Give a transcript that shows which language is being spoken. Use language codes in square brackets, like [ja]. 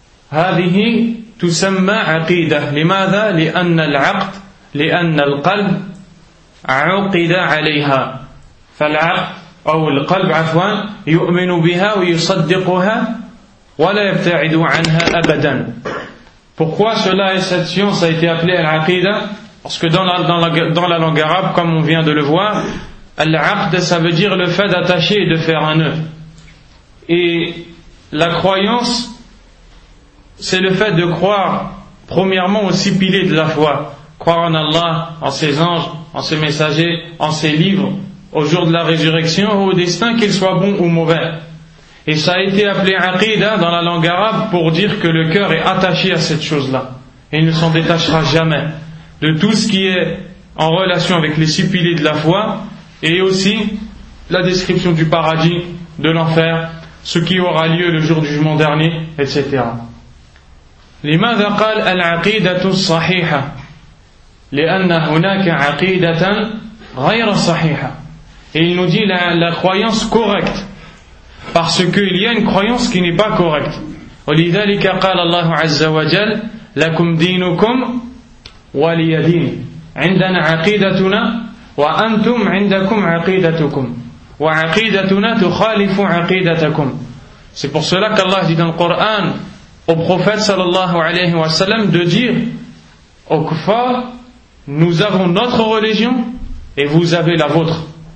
[ar] هذه تسمى عقيدة. لماذا؟ لأن العقد، لأن القلب عقد عليها. فالعقد أو القلب عفوا يؤمن بها ويصدقها ولا يبتعد عنها أبدا. [fr] Pourquoi cela et cette science a été appelée al-aqida? Parce que dans la langue arabe, comme on vient de le voir, al-aqda, ça veut dire le fait d'attacher et de faire un nœud. Et la croyance, c'est le fait de croire premièrement aux six piliers de la foi. Croire en Allah, en ses anges, en ses messagers, en ses livres, au jour de la résurrection, ou au destin, qu'il soit bon ou mauvais. Et ça a été appelé aqida dans la langue arabe pour dire que le cœur est attaché à cette chose-là. Et il ne s'en détachera jamais. De tout ce qui est en relation avec les six piliers de la foi, et aussi la description du paradis, de l'enfer, ce qui aura lieu le jour du jugement dernier, etc. [ar] لماذا قال العقيدة الصحيحة؟ لأن هناك عقيدة غير صحيحة. [fr] Il nous dit la croyance correcte parce qu'il y a une croyance qui n'est pas correcte. [ar] ولذلك قال الله عز وجل لكم دينكم ولي دين. عندنا عقيدتنا وأنتم عندكم عقيدتكم وعقيدتنا تخالف عقيدتكم. [fr] C'est pour cela qu'Allah dit dans le Coran au prophète sallallahu alayhi wa sallam de dire au kuffar, nous avons notre religion et vous avez la vôtre.